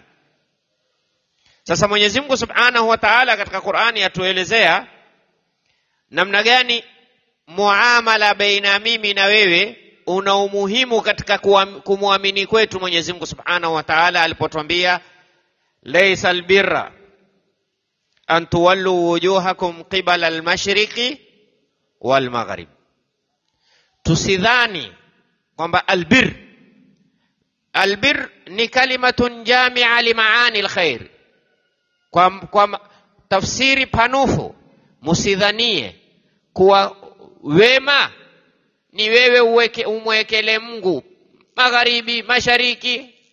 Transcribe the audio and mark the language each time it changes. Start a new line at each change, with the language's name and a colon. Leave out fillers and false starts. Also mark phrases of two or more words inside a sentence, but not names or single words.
Swahili: Sasa Mwenyezi Mungu
Arabic: سبحانه وتعالى
Swahili: katika Qur'ani atuelezea namna gani muamala baina mimi na wewe una umuhimu katika kumwamini kwetu Mwenyezi Mungu
Arabic: سبحانه وتعالى
Swahili: alipotuambia,
Arabic: ليس البر أن تولوا وجوهكم قبل المشرق والمغرب.
Swahili: Tusidhani kwamba albir ni
Arabic: كلمة جامعة لمعاني الخير,
Swahili: kwa tafsiri panufu. Musidhanie kuwa wema ni wewe umwekele Mungu magharibi, mashariki.